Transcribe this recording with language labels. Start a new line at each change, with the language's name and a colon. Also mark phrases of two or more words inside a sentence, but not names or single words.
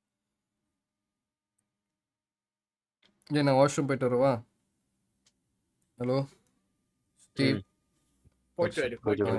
Tamil: நான் வாஷ்ரூம் போயிட்டு வரவா?
English: हेलो स्टीव
Malayalam: പോയിട്ട് വരും